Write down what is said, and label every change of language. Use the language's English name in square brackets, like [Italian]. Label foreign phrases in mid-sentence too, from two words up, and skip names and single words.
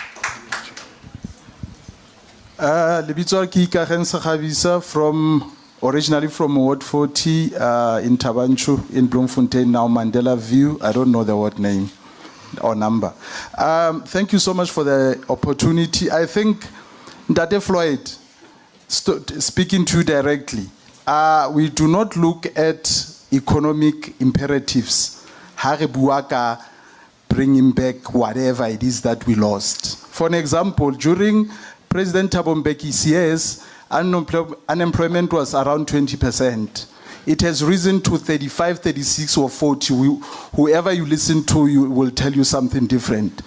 [Southern Sotho] Lebitswa ke [English] Ikageng Sekgabisa originally from Ward 40 in Tabanchu, in Bloemfontein, now Mandela View. I don't know the ward name or number. Thank you so much for the opportunity. I think Ndate Floyd, speaking to you directly, we do not look at economic imperatives. [Southern Sotho] Ha re bua ka [English] bringing back whatever it is that we lost. For an example, during President Thabo Mbeki's years, unemployment was around 20%. It has risen to 35, 36 or 40. Whoever you listen to will tell you something different.